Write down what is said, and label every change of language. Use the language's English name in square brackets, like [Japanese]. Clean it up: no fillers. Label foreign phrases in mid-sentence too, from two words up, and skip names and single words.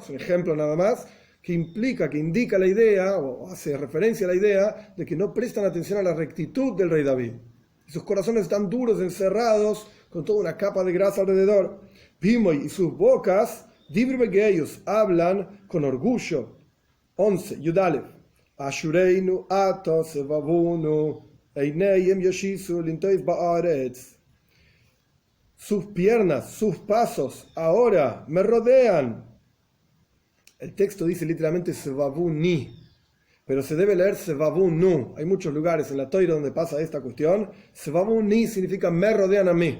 [Spanish] Es un ejemplo nada más, que indica la idea, o hace referencia a la idea, de que no prestan atención a la rectitud del rey David. Y sus corazones están duros, encerrados, con toda una capa de grasa alrededor. Pimoy y sus bocas, ellos hablan con orgullo. 11. Yudalev. [Hebrew] אשרינו עתה סבבונו עיניהם ישיתו לנטות בארץ. [Spanish] Sus piernas, sus pasos, ahora me rodean. El texto dice literalmente sevavuni, pero se debe leer sevavunu. Hay muchos lugares en la Toira donde pasa esta cuestión. Sevavuni significa me rodean a mí.